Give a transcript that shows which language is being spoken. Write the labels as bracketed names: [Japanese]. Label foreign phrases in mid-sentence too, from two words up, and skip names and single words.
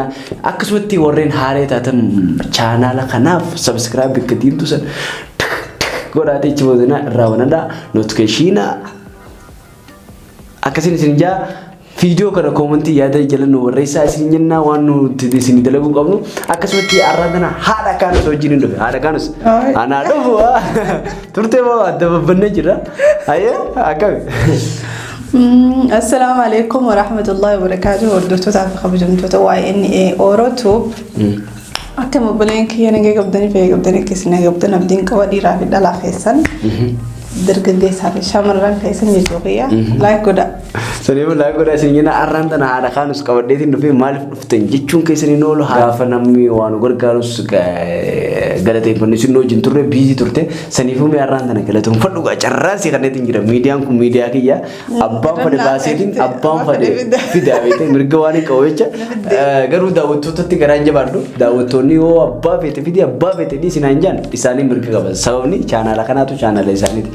[Oromo] Akkasumatti warreen haaree taatan chaanaala kanaaf subscribe bakka diimtu san godhaatee ichi boodana irraa banadhaa notification akkasin isin jaa video kana commenti yaada jalannu warreessaa isin jenna waan nuti isin dalaguu qabnu akkasumatti arraadana haadha kaanus wajjin hin dhufe haadha kaanus anaa dhufu turtee moo adda babbanne jira ayya akkami. [Arabic] السلام عليكم ورحمة الله وبركاته. [Oromo] Hordoftoota fi kabajamtoota waa'ee Nooroo tuub. Akka mobileen kiyya nagee qabdanii fi qabdanii keessanii qabdan abdiin qaba dhiiraa fi dhalaa keessan. Dargaggeessaa fi shamarran keessan jechuudha. Like godha. Saniifuu like godha isin jenna arraan tana haadha kaanus qabadheetiin dhufee maaliif dhuftan jechuun keessaniin oolu gaafa namni waan gargaarus galateeffanne isin wajjin turre biizii turte saniifuu mee arraan tana galateeffadhu carraasii kanneetiin jira miidiyaan kun miidiyaa kiyya abbaan fadhe baaseetiin abbaan fadhe fidaa beekte mirga waan hin qabu jecha garuu daawwattootatti garaan jabaadhu daawwattoonni yoo abbaa feete fidii abbaa feete dhiisinaan jaan isaanii mirga qaban sababni chaanaala kanaatu chaanaala isaaniiti.